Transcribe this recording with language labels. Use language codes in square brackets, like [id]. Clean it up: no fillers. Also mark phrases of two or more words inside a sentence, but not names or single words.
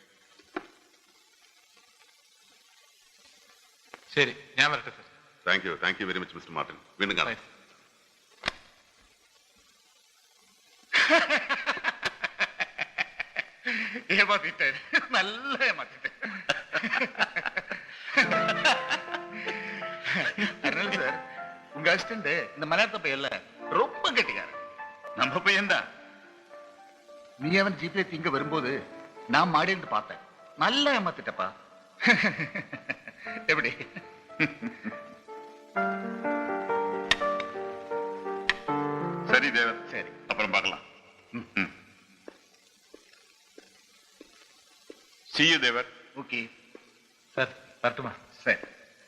[ml] ശരി, ഞാൻ വരട്ടെ സർ. [en] Thank you very much Mister Martin. [ml] വീണ്ടും കാണാം. [ta] നല്ല சார், உங்க அசிஸ்டன்ட் இந்த மலையாளத்த பையன்ல ரொம்ப கெட்டிக்காரன். நம்ம பையன் தான். நீ அவன் ஜீப்ல திங்க வரும்போது நான் மாடியிருந்து பார்த்தேன். நல்லா ஏமாத்திட்டப்பா. எப்படி? சரி தேவர், சரி, அப்புறம் பார்க்கலாம். [en] See you தேவர். [ta] ஓகே [ml] സാർ, വരട്ടുമാ. [ta] சரி.